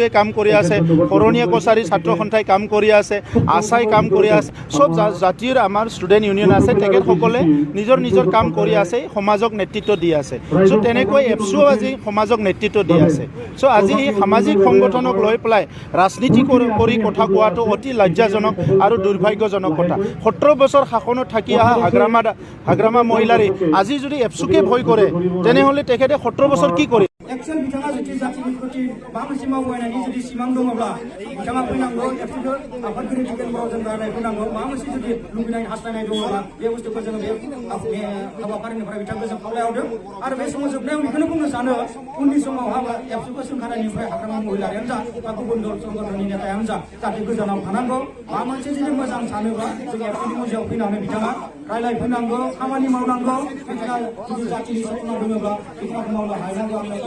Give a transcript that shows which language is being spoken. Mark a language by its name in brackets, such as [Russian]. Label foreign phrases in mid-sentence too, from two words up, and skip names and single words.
[Assamese] কাম কৰি আছে শৰণীয়া কছাৰী ছাত্ৰ সন্থাই কাম কৰি আছে আছাই কাম কৰি আছে সব জাতিৰ আমাৰ ষ্টুডেণ্ট ইউনিয়ন আছে তেখেতসকলে নিজৰ নিজৰ কাম কৰি আছে সমাজক নেতৃত্ব দি আছে চ' তেনেকৈ এপছুও আজি সমাজক নেতৃত্ব দি আছে চ' আজি এই সামাজিক সংগঠনক লৈ পেলাই ৰাজনীতি কৰি কথা কোৱাটো অতি লজ্জাজনক আৰু দুৰ্ভাগ্যজনক কথা 17 বছৰ শাসনত থাকি অহা হাগ্ৰামা মহিলাৰী আজি যদি এপছুকে ভয় কৰে তেনেহ'লে তেখেতে 17 বছৰ কি কৰে [Bodo] एक्शन बिथाङा जुदि जातिनि प्रति माबा मोनसे मावबायनायनि जुदि सिमां दङब्ला बिथाङा फैनांगौ एबसुखौ आफादगिरि दिगेनबराव जों गारनाय फैनांगौ माबा मोनसे जुदि लुबैनाय हास्थायनाय दङब्ला बे बुस्थुखौ जोङो बे हाबाफारिनिफ्राय बिथांखौ जों खावलायहरदों आरो बे समाव जोबनायाव बेखौनो बुंनो सानो उननि समाव एबसुखौ सोंखानायनिफ्राय हाग्रामा महिलारियानो जा बा गुबुन दल संगठननि नेतायानो जा जाहाथे गोजानाव थानांगौ माबा मोनसे जुदि मोजां सानोब्ला जों एबसुनि मजियाव फैनानै बिथाङा रायलायफैनांगौ खामानि मावनांगौ बिथाङा जुदि जातिनि सपना दङब्ला बिथाङा मावनो हानांगौ